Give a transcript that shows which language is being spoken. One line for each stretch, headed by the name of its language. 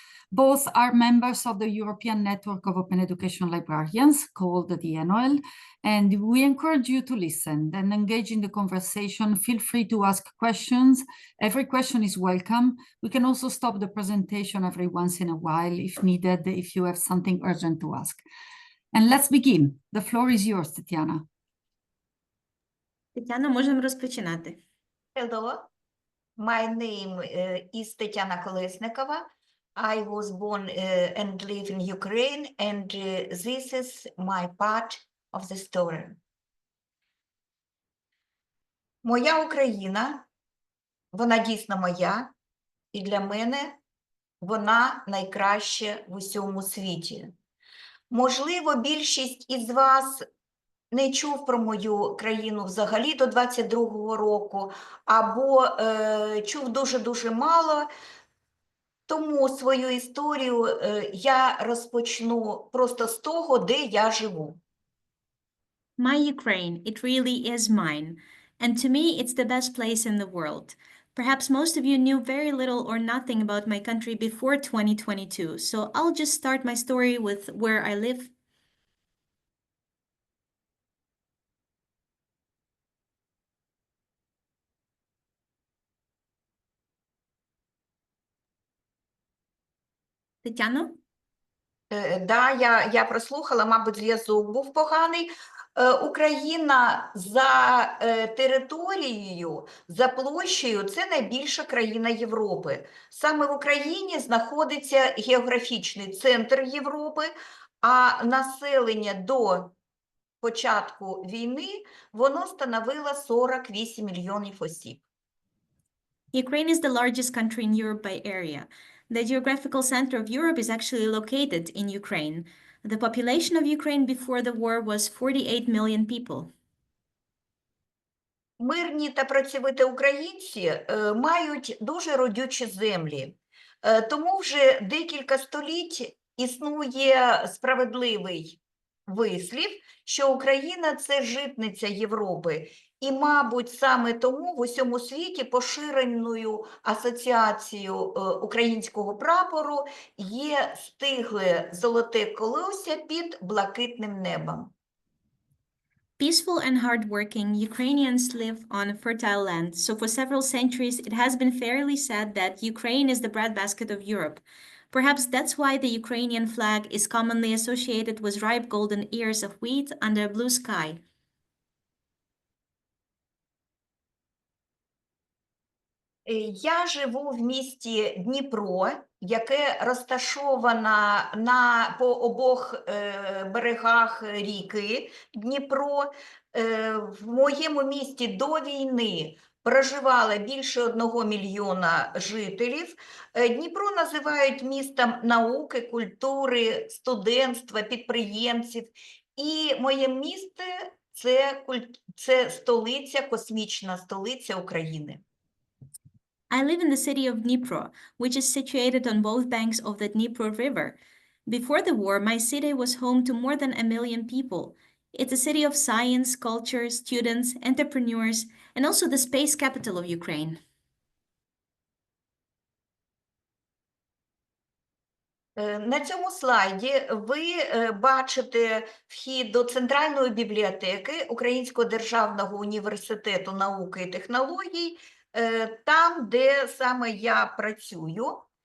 English: Both are members of the European Network of Open Education Librarians, called the NOL, and we encourage you to listen and engage in the conversation. Feel free to ask questions. Every question is welcome. We can also stop the presentation every once in a while if needed, if you have something urgent to ask. And let's begin. The floor is yours, Tetiana.
Ukrainian: Tetiana, можемо розпочинати.
English: Hello, my name is Tetiana Kolesnikova. I was born and live in Ukraine, and this is my part of the story.
Ukrainian: Моя Україна, вона дійсно моя, і для мене вона найкраща в усьому світі. Можливо, більшість із вас не чув про мою країну взагалі до 22-го року, або чув дуже-дуже мало. Тому свою історію я розпочну просто з того, де я живу.
English: My Ukraine, it really is mine. And to me, it's the best place in the world. Perhaps most of you knew very little or nothing about my country before 2022. So I'll just start my story with where I live.
Ukrainian: Тетяно? Да, я прослухала, мабуть, зв'язок був поганий. Україна за територією, за площею – це найбільша країна Європи. Саме в Україні знаходиться географічний центр Європи, а населення до початку війни воно становило 48 мільйонів осіб.
English: Ukraine is the largest country in Europe by area. The geographical center of Europe is actually located in Ukraine. The population of Ukraine before the war was 48 million people.
Ukrainian: Мирні та працьовиті українці мають дуже родючі землі. Тому вже декілька століть існує справедливий вислів, що Україна – це житниця Європи. І, мабуть, саме тому в усьому світі поширеною асоціацією українського прапору є стигле золоте колосся під блакитним небом.
English: Peaceful and hardworking Ukrainians live on fertile land, so for several centuries it has been fairly said that Ukraine is the breadbasket of Europe. Perhaps that's why the Ukrainian flag is commonly associated with ripe golden ears of wheat under a blue sky.
Ukrainian: Я живу в місті Дніпро, яке розташовано по обох берегах ріки Дніпро. В моєму місті до війни проживало більше 1 мільйона жителів. Дніпро називають містом науки, культури, студентства, підприємців. І моє місто – це столиця, космічна столиця України.
English: I live in the city of Dnipro, which is situated on both banks of the Dnipro River. Before the war, my city was home to more than 1 million people. It's a city of science, culture, students, entrepreneurs, and also the space capital of Ukraine.
Ukrainian: На цьому слайді ви бачите вхід до Центральної бібліотеки Українського державного університету науки і технологій, там, де саме я працюю.